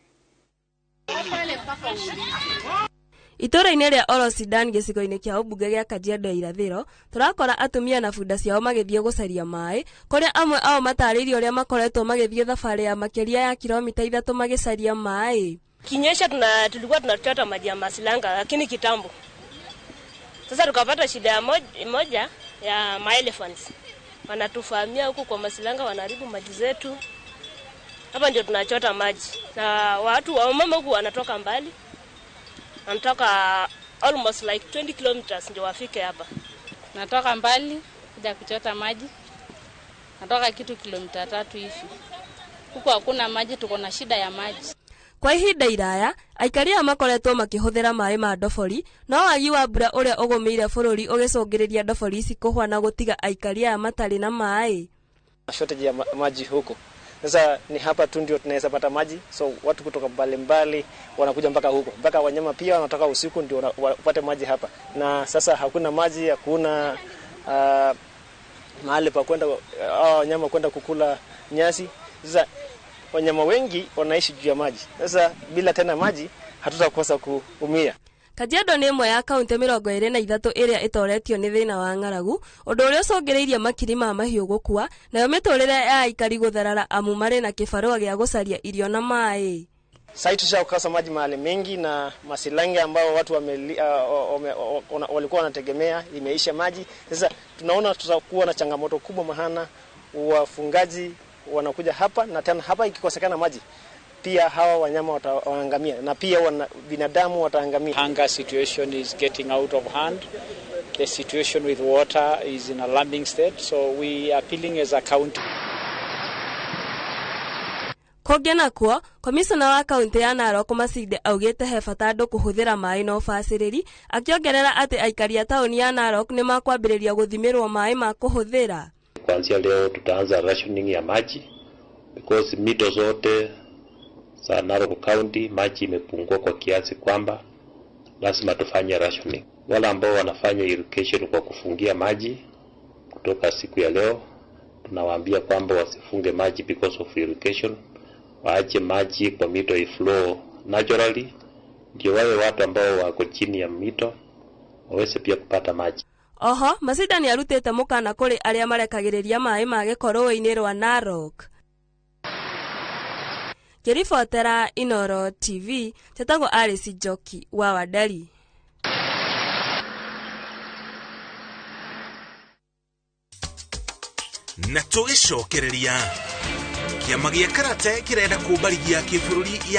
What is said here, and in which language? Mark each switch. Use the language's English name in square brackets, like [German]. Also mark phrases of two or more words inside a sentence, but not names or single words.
[Kikuyu] Itũra-inĩ rĩa Olosidan gĩcigo-inĩ kĩa ũmbunge gĩa Kajiado ya irathĩro, tũrakora atumia na bunda ciao magĩthiĩ gũcaria maĩ, kũrĩa amwe ao matarĩirie ũrĩa makoretwo magĩthiĩ thabarĩ ya makĩria ya kilomita 3 magĩcaria maĩ. [Swahili] Kinyesha tulikuwa tunachota maji ya Masilanga lakini kitambo. Sasa tukapata shida ya moja ya elephants. Wanatufahamia huku kwa Masilanga, wanaharibu maji zetu. Hapa ndio tunachota maji. Na watu wa mama huku wanatoka mbali. Wanatoka [English] almost like 20 kilometers [Swahili] ndio wafike hapa. Natoka mbali kuja kuchota maji. Natoka kitu kilomita 3 hivi. Huku hakuna maji, tuko na shida ya maji. [Kikuyu] Kwa ihinda iraya, aikari aya makoretwo makĩhũthĩra maĩ ma ndobori, no wagi wa mbura ũrĩa ũgũmĩire bũrũri ũgĩcũngĩrĩria ndobori ici kũhwa na gũtiga aikari aya matarĩ na maĩ. [Swahili] Shortage ya maji huko. Sasa ni hapa tu ndio tunaweza pata maji, so watu kutoka mbali wanakuja mpaka huko. Mpaka wanyama pia wanatoka usiku ndio wapate maji hapa. Na sasa hakuna maji, hakuna mahali pa kwenda wanyama kwenda kukula nyasi. Sasa wanyama wengi wanaishi juu ya maji. Sasa bila tena maji hatutakosa kuumia. [Kikuyu] Kajiado nĩ ĩmwe ya kaunti 23 ĩrĩa ĩtoretio nĩ thĩna wa ng'aragu, ũndũ ũrĩa ũcũngĩrĩirie makiri ma mahiũ gũkua, nayo mĩtũrĩre ya aikari gũtharara amu marĩ na kĩbarũa gĩa gũcaria irio na maĩ. [Swahili] Sasa tushakosa maji mahali mengi, na Masilange ambao watu walikuwa wanategemea imeisha maji. Sasa tunaona tutakuwa na changamoto kubwa, maana wafungaji wanakuja hapa, na tena hapa ikikosekana maji pia hawa wanyama wataangamia, na pia binadamu wataangamia. [English] Hunger situation is getting out of hand. The situation with water is in a alarming state, so we are appealing as a county. [Kikuyu] Kũngĩ nakuo, komishona wa kaunti ya Narok Masinde augĩte he bata andũ kũhũthĩra maĩ na ũbacĩrĩri, akĩongerera atĩ aikari a taũni ya Narok nĩ makwambĩrĩria gũthimĩrwo maĩ ma kũhũthĩra. [Swahili] Kuanzia leo tutaanza rationing ya maji, because mito zote za Narok County maji imepungua kwa kiasi kwamba lazima tufanye rationing. Wale ambao wanafanya irrigation kwa kufungia maji, kutoka siku ya leo tunawaambia kwamba wasifunge maji [English] because of irrigation, [Swahili] waache maji kwa mito [English] iflow naturally, [Swahili] ndio wale watu ambao wako chini ya mito waweze pia kupata maji. [Kikuyu] Oho, Masinde nĩ arutĩte mũkana kũrĩ arĩa marekagĩrĩria maĩ ma gĩkorũa-inĩ rwa Narok. Kĩribotera Inooro TV, chetagwo Alice Njoki wa Wanderi. Na tũgĩcokereria, kĩama gĩa karate kĩrenda kũmbarithia kĩbũrũri ya